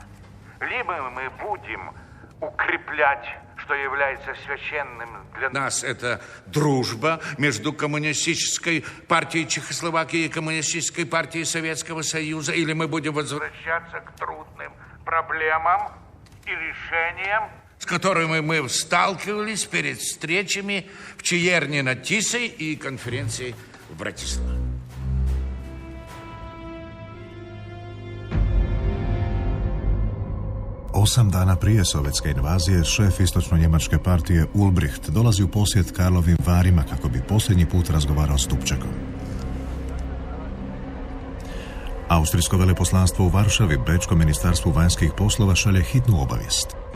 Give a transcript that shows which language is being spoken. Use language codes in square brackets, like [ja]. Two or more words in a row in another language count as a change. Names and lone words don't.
[ru] Либо мы будем укреплять, что является священным для нас, это дружба между Коммунистической партией Чехословакии и Коммунистической партией Советского Союза, или мы будем возвращаться к трудным проблемам и решениям, с которыми мы сталкивались перед встречами в Чаерне над Тисой и конференции в Братиславе. [hr] Osam dana prije sovjetske invazije, šef istočno-njemačke partije Ulbricht dolazi u posjet Karlovim Varima kako bi posljednji put razgovarao s Dubčekom. Austrijsko veleposlanstvo u Varšavi Bečkom ministarstvu vanjskih poslova šalje hitnu obavijest.